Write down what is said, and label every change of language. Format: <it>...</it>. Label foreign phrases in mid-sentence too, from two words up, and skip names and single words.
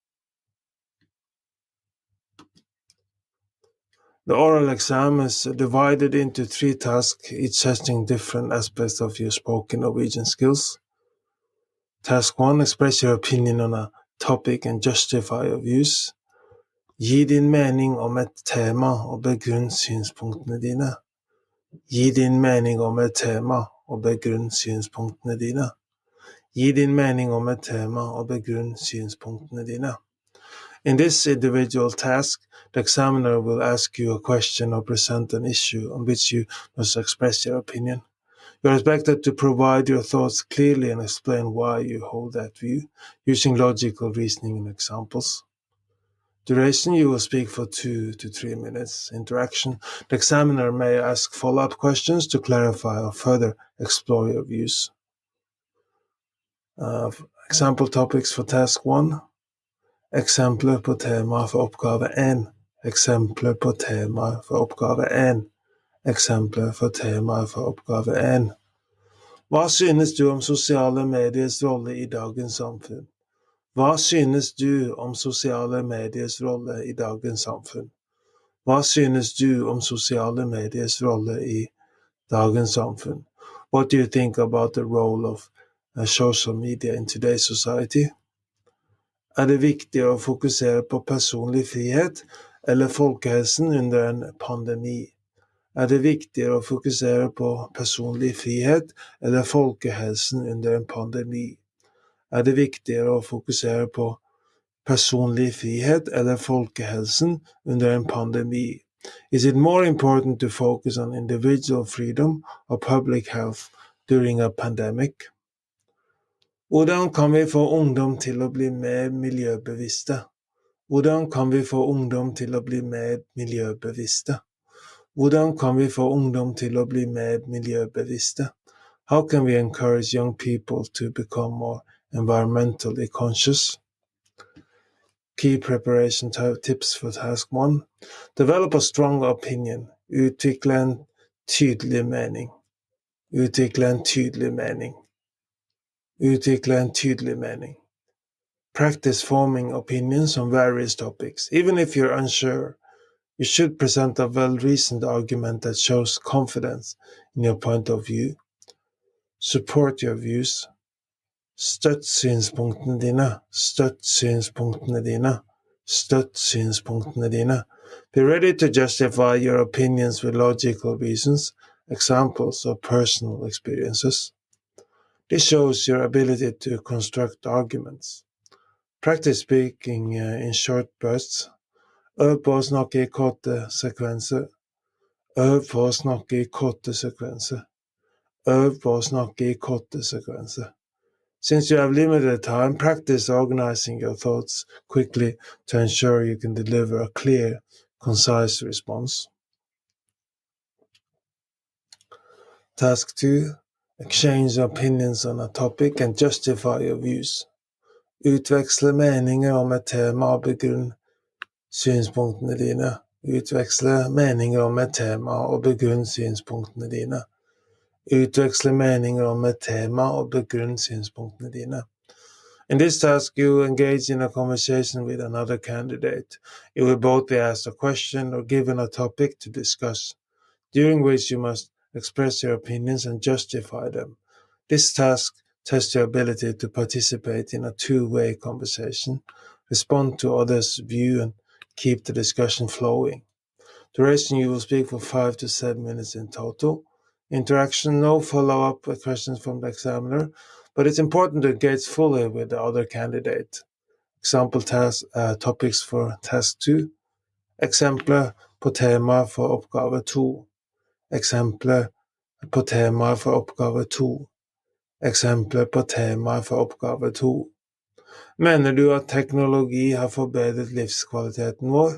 <en>The oral exam is divided into 3 tasks, each testing different aspects of your spoken Norwegian skills. Task 1, express your opinion on a topic and justify your views.</en> <no>Gi din mening om et tema og begrunn synspunktene dine. Gi din mening om et tema og begrunn synspunktene dine. Gi din mening om et tema og begrunn synspunktene dine.</no> <en>In this individual task, the examiner will ask you a question or present an issue on which you must express your opinion. You are expected to provide your thoughts clearly and explain why you hold that view, using logical reasoning and examples. Duration, you will speak for 2 to 3 minutes. Interaction, the examiner may ask follow-up questions to clarify or further explore your views. Example topics for task 1.</en> <no>Eksempler på tema for oppgave 1. Eksempler på tema for oppgave 1. Eksempler for tema for oppgave 1. Hva synes du om sosiale mediers rolle i dagens samfunn? Hva synes du om sosiale mediers rolle i dagens samfunn? Hva synes du om sosiale mediers rolle i dagens samfunn?</no> <en>What do you think about the role of social media in today's society?</en> <no>Er det viktig å fokusere på personlig frihet eller folkehelsen under en pandemi? Er det viktigere å fokusere på personlig frihet eller folkehelsen under en pandemi? Er det viktigere å fokusere på personlig frihet eller folkehelsen under en pandemi?</no> <en>Is it more important to focus on individual freedom or public health during a pandemic?</en> <no>Hvordan kan vi få ungdom til å bli mer miljøbevisste? Hvordan kan vi få ungdom til å bli mer miljøbevisste? Hvordan kan vi få ungdom til å bli mer miljøbevisste?</no> <en>How can we encourage young people to become more environmentally conscious? Key preparation tips for task 1. Develop a strong opinion.</en> <no>Utvikle en tydelig mening. Utvikle en tydelig mening. Utvikle en tydelig mening.</no> <en>Practice forming opinions on various topics. Even if you're unsure, you should present a well-reasoned argument that shows confidence in your point of view. Support your views.</en> <no>Støtt synspunktene dine. Støtt synspunktene dine. Støtt synspunktene dine.</no> <en>Be ready to justify your opinions with logical reasons, examples, or personal experiences. This shows your ability to construct arguments. Practice speaking in short bursts.</en> <no>Øv på å snakke i korte sekvenser. Øv på å snakke i korte sekvenser. Øv på å snakke i korte sekvenser.</no> <en>Since you have limited time, practice organizing your thoughts quickly to ensure you can deliver a clear, concise response. Task 2. Exchange opinions on a topic and justify your views.</en> <no>Utveksle meninger om et tema og begrunn synspunktene dine. Utveksle meninger om et tema og begrunn synspunktene dine. Utveksle meninger om et tema og begrunn synspunktene dine.</no> <en>In this task, you engage in a conversation with another candidate. You will both be asked a question or given a topic to discuss, during which you must express your opinions and justify them. This task tests your ability to participate in a two-way conversation, respond to others' view, and keep the discussion flowing. Duration, you will speak for 5 to 7 minutes in total. Interaction, no follow-up questions from the examiner, but it's important to engage fully with the other candidate. Example topics for task 2.</en> <no>Eksempler på tema for oppgave 2. Eksempler på tema for oppgave 2. Eksempler på tema for oppgave 2. Mener du at teknologi har forbedret livskvaliteten vår?</no>